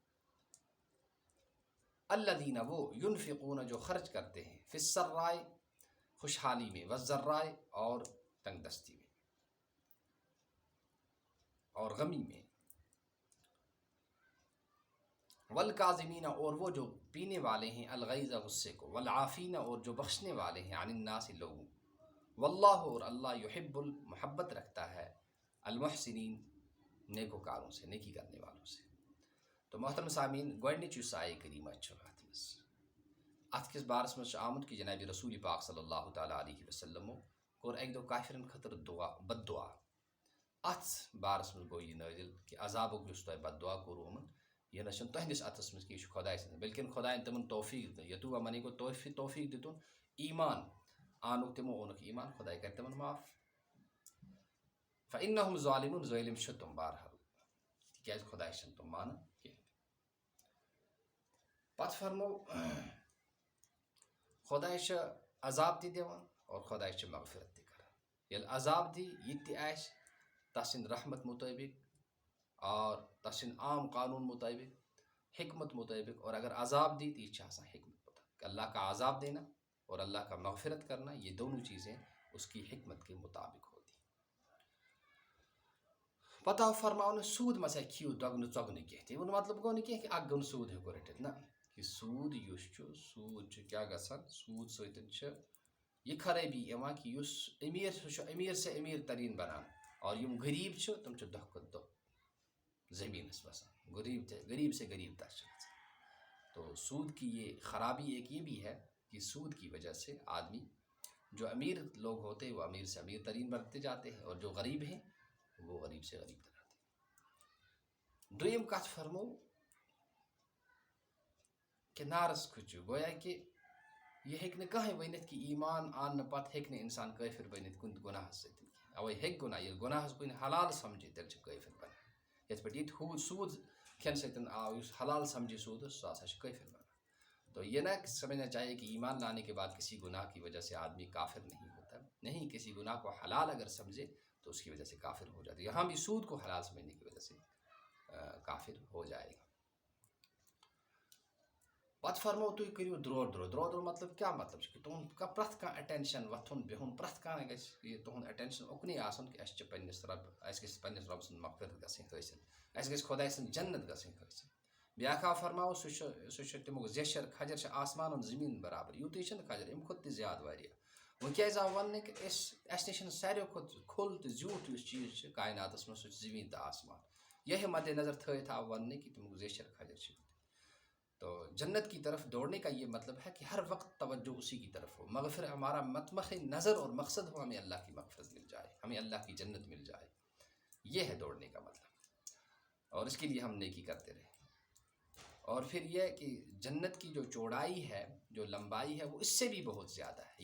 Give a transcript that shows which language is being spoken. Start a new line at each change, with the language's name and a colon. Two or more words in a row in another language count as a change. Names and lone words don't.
Urdu: الذین، وہ، ینفقون، جو خرچ کرتے ہیں،
Arabic: فی السراء،
Urdu: خوشحالی میں، والضراء، اور تنگ دستی میں، اور غمی میں، والکاظمین، اور وہ جو پینے والے ہیں، الغیظ، غصے کو، والعافین، اور جو بخشنے والے ہیں،
Arabic: عن الناس،
Urdu: لوگوں، واللہ، اور اللہ، یحب، محبت رکھتا ہے، المحسنین، نیکوکاروں سے، نیکی کرنے والوں سے۔ تو محترم سامعین،
Kashmiri: گۄڈنِچ یُس آیہِ کریٖمہ چھُ اَتھ منٛز، اَتھ کِس بارس منٛز چھُ آمُت کہِ جنابِ رسول پاک
Arabic: صلی اللہ تعالیٰ علیہ وسلمو
Kashmiri: کوٚر اَکہِ دۄہ کافرن خٲطرٕ دعا، بد دعا، اَتھ بارس منٛز گوٚو یہِ نٲزِل کہِ عذابُک یُس تۄہہِ بد دعا کوٚروٕ یِمن، یہِ نہ چھُنہٕ تُہنٛدِس اَتھس منٛز کینٛہہ، یہِ چھُ خۄداے سٕنٛدِس، بلکہِ خۄدایَن تِمن توفیٖق دیُت، یتوٗبہ معنی گوٚو توفیٖق دِتُن، ایٖمان آنُکھ تِمو، اوٚنُکھ ایٖمان، خۄداے کرِ تِمن معاف،
Arabic: فإنہم ظالمون،
Kashmiri: ظٲلِم چھِ تِم بہرحال، تِکیٛازِ خۄداے چھِنہٕ تِم مانان کینٛہہ۔ پتہٕ فرمو خۄداے چھُ عذاب تہِ دِوان اور خۄداے چھُ مغفرت تہِ کران، ییٚلہِ عذاب دی یہِ تہِ آسہِ تسند رحمت مطابق اور تسند عام قانون مطابق حکمت مطابق، اور اگر عذاب دی تو یہ آسان حکمت مطابق
Urdu: اللہ کا عذاب دینا اور اللہ کا مغفرت کرنا، یہ دونوں چیزیں اس کی حکمت کے مطابق ہوتی۔
Kashmiri: پتہ فرماؤ نے سود مسا کھیو دگن ژۄگنہٕ کینٛہہ تہِ، امیُک مطلب گوٚو نہٕ کینٛہہ کہ اکھ گوٚو نہٕ سود ہیٚکو رٔٹِتھ، نہ کہ سود یُس چھُ سود چھُ کیٛاہ گژھان، سود سۭتۍ چھِ یہ خرٲبی یِوان کہ یُس امیر سُہ چھُ
Urdu: امیر سے امیر ترین
Kashmiri: بنان، اور یم غریب چھِ تم چھِ دۄہ کھۄتہٕ دۄہ زمینس بسان،
Urdu: غریب سے غریب تر
Kashmiri: چھِ گژھان۔
Urdu: تو سود کی یہ خرابی ایک یہ بھی ہے کہ سود کی وجہ سے آدمی جو امیر لوگ ہوتے ہیں وہ امیر سے امیر ترین بنتے جاتے ہیں، اور جو غریب ہیں وہ غریب سے غریب تر آتے ہیں۔
Kashmiri: دویم کتھ فرمو کہ نارس کھچو، گویا کہ یہ ہیٚکہِ نہٕ کٕہٕنۍ ؤنِتھ کہ ایمان آنہٕ پتہٕ ہیٚکہِ نہٕ انسان کٲفر بٔنِتھ کُنہِ تہِ گۄناہس سۭتۍ، اوے ہیٚکہِ گۄناہ ییٚلہِ گۄناہس کُنہِ حلال سمجھِ تیٚلہِ چھِ کٲفر بنان، یِتھ پٲٹھۍ ییٚتہِ سوٗد کھٮ۪نہٕ سۭتۍ آو یُس حلال سمجھِ سوٗدس سُہ ہسا چھُ کٲفر بنان۔
Urdu: تو یہ نہ سمجھنا چاہیے کہ ایمان لانے کے بعد کسی گناہ کی وجہ سے آدمی کافر نہیں ہوتا، نہیں، کسی گناہ کو حلال اگر سمجھے تو اس کی وجہ سے کافر ہو جاتا ہے، یہاں بھی سود کو حلال سمجھنے کی وجہ سے کافر ہو جائے گا۔
Kashmiri: پتہ فرمو تُہۍ کٔرِو درور مطلب کیا مطلب چھُ کہ تُہُنٛد پرٛٮ۪تھ کانٛہہ اٹینشن وۄتھُن بِہُن، پرٛٮ۪تھ کانٛہہ گژھِ یہِ تُہُنٛد اٹینشن اُکنُے آسُن کہ اَسہِ چھِ پنٛنِس اَسہِ گژھِ پنٛنِس رۄب سٕنٛز مغفرت گژھٕنۍ حٲصِل، اَسہِ گژھِ خۄداے سٕنٛز جنت گژھٕنۍ حٲصِل۔ بیٛاکھ آو فرماوو سُہ چھُ تمیُک زیچھر کھجر چھِ آسمان زمیٖن برابر، یوٗتُے چھِنہٕ کھجر اَمہِ کھۄتہٕ تہِ زیادٕ واریاہ۔ وۄنۍ کیٛازِ آو وَننہٕ کہ اَسہِ نِش چھِنہٕ ساروی کھۄتہٕ کھُل تہٕ زیوٗٹھ یُس چیٖز چھُ کائناتس منٛز سُہ چھُ زمیٖن تہٕ آسمان، یہے مدِ نظر تھٲیِتھ آو وَننہٕ کہ تمیُک زیچھر کھجر چھِ۔
Urdu: تو جنت کی طرف دوڑنے کا یہ مطلب ہے کہ ہر وقت توجہ اسی کی طرف ہو، مغفرت ہمارا مطمخ نظر اور مقصد ہو ہمیں اللہ کی مغفرت مل جائے، ہمیں اللہ کی جنت مل جائے، یہ ہے دوڑنے کا مطلب، اور اس کے لیے ہم نیکی کرتے رہیں۔ اور پھر یہ کہ جنت کی جو چوڑائی ہے، جو لمبائی ہے، وہ اس سے بھی بہت زیادہ ہے۔